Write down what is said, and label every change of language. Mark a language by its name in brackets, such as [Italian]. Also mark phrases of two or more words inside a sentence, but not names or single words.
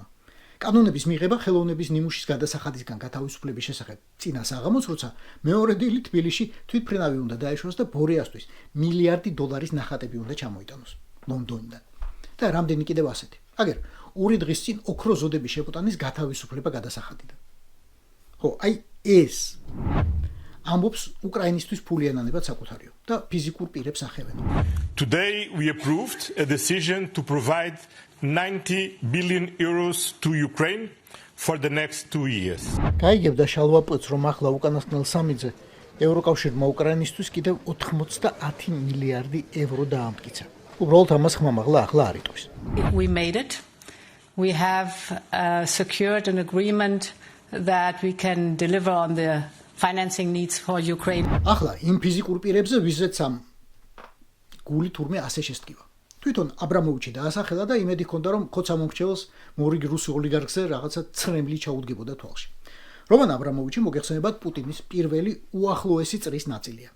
[Georgian] კანონების მიღება ხელოვნების ნიმუშის გადასახადისგან გათავისუფლების შესახებ წინა საღამოს, როცა მეორე დილით თბილისში თვითმფრინავი უნდა დაეშვას და ბორიასთვის $1 მილიარდი ნახატები უნდა ჩამოიტანოს ლონდონიდან. და რამდენი კიდევ ასეთი. აგერ ორი დღის წინ ოქრო ზოდების შეფუტანის გათავისუფლება გადასახადიდან. ხო, აი ეს ამბობს უკრაინისთვის ფულიანანებად საკუთარიო და ფიზიკურ პირებს ახევენო. [English] Today we approved a decision to provide 90 billion euros to Ukraine for the next 2 years. [Georgian] გაიგებდა შალვაპოც, რომ ახლა უკანასკნელ სამიძე ევროკავშირმა უკრაინისთვის კიდევ 90 მილიარდი ევრო დაამტკიცა. უბრალოდ ამას ხმამაღლა ახლა არ იტყვის. [English] We made it. We have secured an agreement that we can deliver on the financing needs for Ukraine. [Georgian] ახლა იმ ფიზიკურ პირებზე ვიზეც ამ გული თურმე ასე შესტკივა. თვითონ აბრამოვიჩი დაასახელა და იმედი ჰქონდა, რომ ქოცამომრჩეველს მორიგ რუსი ოლიგარქზე რაღაცა ცრემლი ჩაუდგებოდა თვალში. რომან აბრამოვიჩი მოგეხსენებათ პუტინის პირველი უახლოესი წრის ნაწილია.